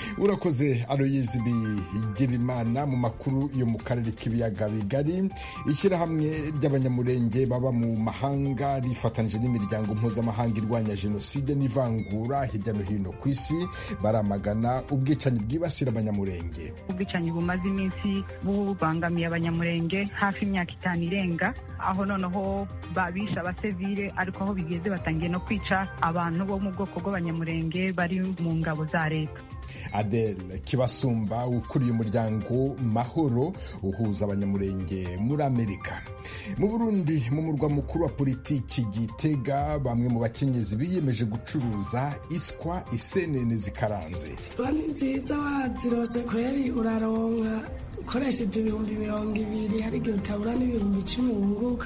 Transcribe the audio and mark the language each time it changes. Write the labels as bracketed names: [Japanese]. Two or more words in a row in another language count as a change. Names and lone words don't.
[Kinyarwanda] urakoze Aloyizi Bigirimana. Mu makuru yo mu karere k'ibiyaga bigari, ishyirahamwe ry'abanyamurenge baba mu mahanga rifatanyije n'imiryango mpuzamahanga irwanya jenoside n'ivangura hirya no hino ku isi baramagana ubwicanyi bwibasira abanyamurenge. Ubwicanyi bumaze iminsi bubangamiye abanyamurenge hafi imyaka 5 irenga, aho noneho babisha abasivile, ariko aho bigeze batangiye no kwica abantu bo mu bwoko bw'abanyamurenge bari mu ngabo za leta. Adele Kibasumba ukuriye umuryango Mahoro uhuza abanyamurenge muri Amerika. [Rundi] Mu Burundi, mu murwa mukuru wa politiki Gitega, bamwe mu bakenyezi biyemeje gucuruza iswa isenene zikaranze. Iswa ni nziza wazirose kweri uraronka ukoresheje 220, hari igihe utabura n'ibihumbi 10 wunguka.